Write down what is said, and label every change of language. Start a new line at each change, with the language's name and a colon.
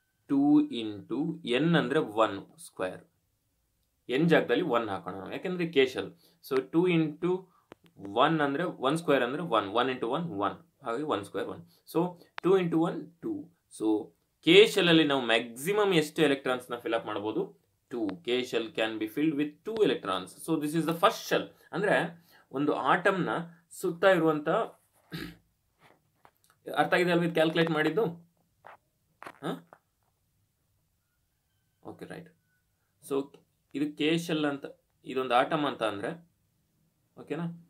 Kannada: 2 into N ಅಂದ್ರೆ 1 square. N ಜಾಗದಲ್ಲಿ 1 ಹಾಕೋಣ ನಾವು, ಯಾಕೆಂದ್ರೆ ಕೆ ಶೆಲ್. ಸೊ 2 ಇಂಟು 1 ಅಂದ್ರೆ 1 ಸ್ಕ್ವೇರ್ ಅಂದ್ರೆ 1, 1 ಇಂಟು 1 1, ಹಾಗೆ 1 square 1. So 2 into 1 2. So K shell ಅಲ್ಲಿ ನಾವು ಮ್ಯಾಕ್ಸಿಮಮ್ ಎಷ್ಟು ಎಲೆಕ್ಟ್ರಾನ್ಸ್ ನ ಫಿಲ್ಅಪ್ ಮಾಡಬಹುದು? 2.
English: K shell can be filled with 2 electrons. So this is the first shell.
Kannada: ಅಂದ್ರೆ ಒಂದು ಆಟಮ್ ನ ಸುತ್ತ ಇರುವಂತ, ಅರ್ಥ ಆಗಿದೆ ಅಲ್ವಾ ಕ್ಯಾಲ್ಕುಲೇಟ್ ಮಾಡಿದ್ದು? Okay right. ಸೊ ಇದು ಕೆ ಶೆಲ್ ಅಂತ, ಇದೊಂದು ಆಟಮ್ ಅಂತ ಅಂದರೆ ಓಕೆನಾ.